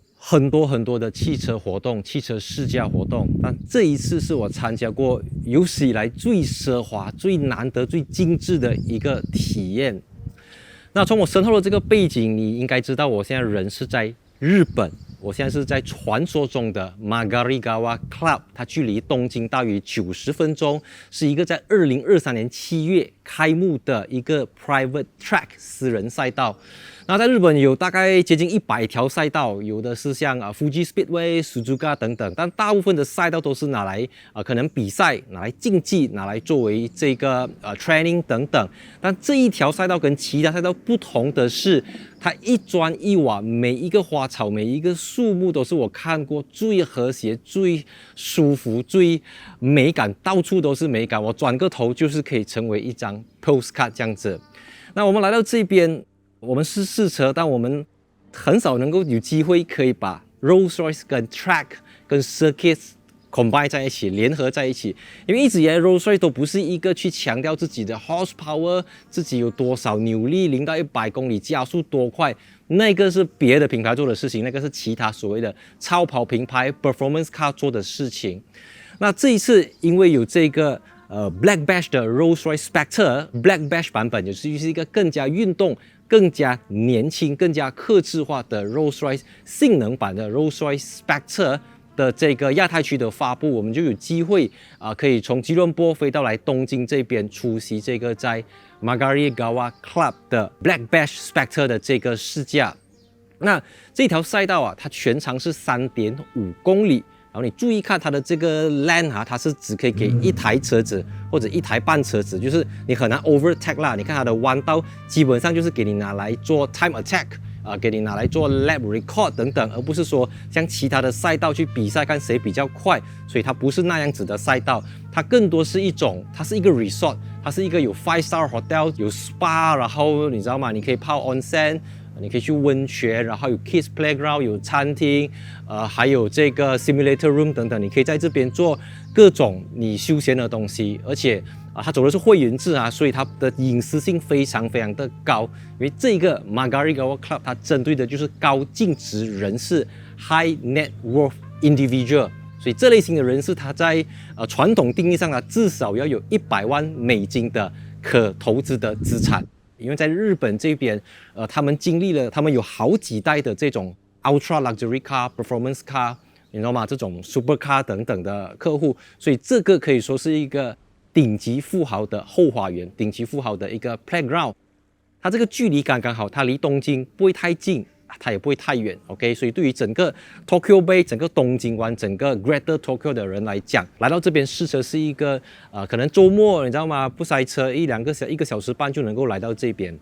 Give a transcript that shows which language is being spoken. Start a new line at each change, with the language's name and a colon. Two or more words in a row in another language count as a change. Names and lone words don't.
Chinese: 很多的汽車活動、汽車試駕活動，但這一次是我參加過有史以來最奢華、最難得、最精緻的一個體驗。那從我身後的這個背景，你應該知道我現在人是在日本，我現在是在傳說中的 Magarigawa Club， 它距離東京大約90分鐘，是一個在2023年7月開幕的一個
English: private track
Chinese: 私人賽道。那在日本有大概接近100條賽道，有的是像Fuji Speedway、Suzuka 等等，但大部分的賽道都是拿來可能比賽、拿來競技、拿來作為這個training 等等。但這一條賽道跟其他賽道不同的是，它一磚一瓦，每一個花草、每一個樹木都是我看過最和諧、最舒服、最美感，到處都是美感。我轉個頭就是可以成為一張 postcard 這樣子。那我們來到這邊。我們是試車，但我們很少能夠有機會可以把 Rolls-Royce 跟 Track 跟
English: Circuit combine
Chinese: 在一起，聯合在一起。因為一直以來 Rolls-Royce 都不是一個去強調自己的 horsepower，自己有多少扭力，0到100公里加速多快，那個是別的品牌做的事情，那個是其他所謂的超跑品牌
English: performance car
Chinese: 做的事情。那這一次因為有這個 Black Bash 的 Rolls-Royce Spectre Black Bash 版本，也是一個更加運動、更加年輕、更加客製化的 Rolls-Royce 性能版的 Rolls-Royce Spectre 的這個亞太區的發布，我們就有機會可以從吉隆坡飛到來東京這邊出席這個在 Magarigawa Club 的 Black Bash Spectre 的這個試駕。那這條賽道它全長是3.5公里。然後你注意看它的這個 lane 它是只可以給一台車子或者一台半車子，就是你很難 overtake 啦。你看它的彎道基本上就是給你拿來做
English: time attack
Chinese: 給你拿來做
English: lap record
Chinese: 等等，而不是說像其他的賽道去比賽看誰比較快。所以它不是那樣子的賽道，它更多是一種，它是一個 resort， 它是一個有
English: 5-star hotel，
Chinese: 有 spa， 然後你知道嗎？你可以泡 onsen。你可以去溫泉，然後有
English: kids playground，
Chinese: 有餐廳，還有這個
English: simulator room
Chinese: 等等，你可以在這邊做各種你休閒的東西，而且它走的是會員制所以它的隱私性非常的高。因為這個 Magarigawa Club 它針對的就是高淨值人士
English: high net worth individual，
Chinese: 所以這類型的人士，他在傳統定義上至少要有100萬美金的可投資的資產。因為在日本這邊，他們經歷了，他們有好幾代的這種
English: ultra luxury car、 performance car，
Chinese: 你知道嗎？這種 supercar 等等的客戶，所以這個可以說是一個頂級富豪的後花園，頂級富豪的一個 playground。它這個距離剛剛好，它離東京不會太近，它也不會太遠 ，OK？所以對於整個 Tokyo Bay、整個東京灣、整個 Greater Tokyo 的人來講，來到這邊試車是一個可能週末你知道嗎？不塞車1個小時半就能夠來到這邊。